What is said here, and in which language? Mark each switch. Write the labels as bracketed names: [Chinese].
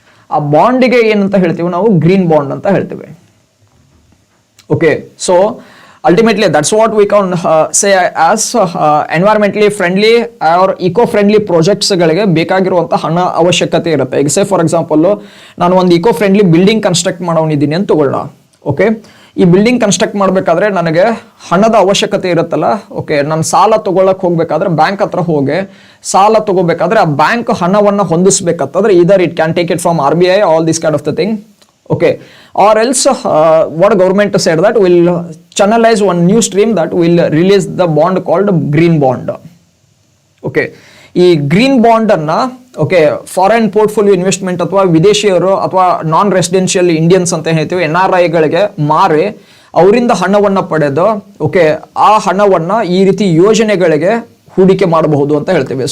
[Kannada] ಆ ಬಾಂಡಿಗೆ ಏನಂತ ಹೇಳ್ತೀವಿ ನಾವು ಗ್ರೀನ್ ಬಾಂಡ್ ಅಂತ ಹೇಳ್ತೀವಿ. [English] okay, so ultimately that's what we can say as environmentally friendly or eco-friendly projects [Kannada] ಗಳಿಗೆ ಬೇಕಾಗಿರುವಂತ ಹಣ ಅವಶ್ಯಕತೆ ಇರುತ್ತೆ. ಈಗ ಸೇ ಫಾರ್ ಎಕ್ಸಾಂಪಲ್ ನಾನು ಒಂದು ಇಕೋ ಫ್ರೆಂಡ್ಲಿ ಬಿಲ್ಡಿಂಗ್ ಕನ್ಸ್ಟ್ರಕ್ಟ್ ಮಾಡೋನಿದ್ದೀನಿ ಅಂತ ತಗೊಳ್ಳೋಣ. ಓಕೆ, ಈ ಬಿಲ್ಡಿಂಗ್ ಕನ್ಸ್ಟ್ರಕ್ಟ್ ಮಾಡಬೇಕಾದ್ರೆ ನನಗೆ ಹಣದ ಅವಶ್ಯಕತೆ ಇರುತ್ತಲ್ಲ. ಓಕೆ, ನಾನು ಸಾಲ ತಗೊಳ್ಳಕ್ ಹೋಗ್ಬೇಕಾದ್ರೆ ಬ್ಯಾಂಕ್ ಹತ್ರ ಹೋಗಿ ಸಾಲ ತಗೋಬೇಕಾದ್ರೆ ಆ ಬ್ಯಾಂಕ್ ಹಣವನ್ನ ಹೊಂದಿಸ್ಬೇಕಂತಂದ್ರೆ [English] either it can take it from RBI, all this kind of the thing. Okay, or else what government said that will channelize one new stream that will release the bond called green bond. [Kannada] Okay, ಈ green bond ಅನ್ನ okay foreign portfolio investment ಅಥವಾ ವಿದೇಶಿಯರು ಅಥವಾ ನಾನ್ residential Indians ಅಂತ ಹೇಳ್ತೀವಿ NRI ಗಳಿಗೆ ಮಾರಿ ಅವರಿಂದ ಹಣವನ್ನ ಪಡೆದು ಓಕೆ ಆ ಹಣವನ್ನ ಈ ರೀತಿ ಯೋಜನೆಗಳಿಗೆ ಹೂಡಿಕೆ ಮಾಡಬಹುದು ಅಂತ ಹೇಳ್ತೇವೆ.